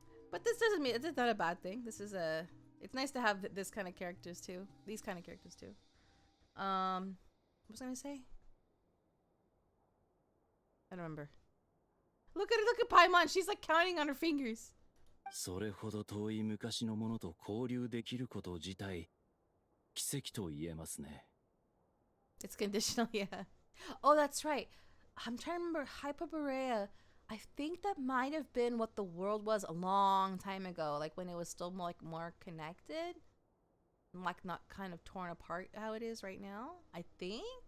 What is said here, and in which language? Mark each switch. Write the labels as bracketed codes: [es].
[en] But this doesn't mean it's not a bad thing. This is it's nice to have this kind of characters too. These kind of characters too. What was I gonna say? I don't remember. Look at Paimon. She's like counting on her fingers. [ja] それほど遠い昔のものと交流できること自体奇跡と言えますね。 [en] It's conditional, yeah. Oh, that's right. I'm trying to remember Hyperborea. I think that might have been what the world was a long time ago, like when it was still more connected, like not kind of torn apart how it is right now. I think.